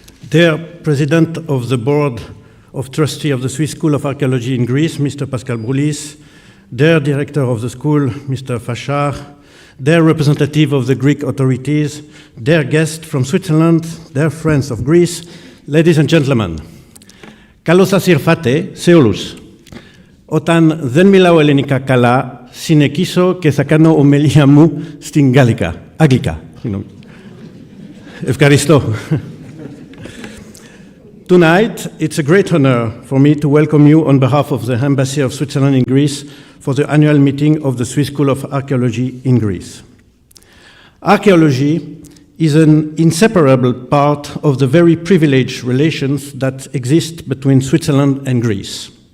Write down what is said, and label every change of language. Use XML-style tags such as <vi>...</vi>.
<en>Dear President of the Board of Trustees of the Swiss School of Archaeology in Greece, Mr. Pascal Broulis, dear Director of the school, Mr. Fachard, dear representative of the Greek authorities, dear guests from Switzerland, dear friends of Greece, ladies and gentlemen.</en> <el>Καλώς σας ήρθατε σε όλους. Όταν δεν μιλάω ελληνικά καλά, συνεχίσω και θα κάνω ομιλία μου στην αγγλικά. Ευχαριστώ.</el> <en>Tonight, it's a great honor for me to welcome you on behalf of the Embassy of Switzerland in Greece for the annual meeting of the Swiss School of Archaeology in Greece. Archaeology is an inseparable part of the very privileged relations that exist between Switzerland and Greece.</en>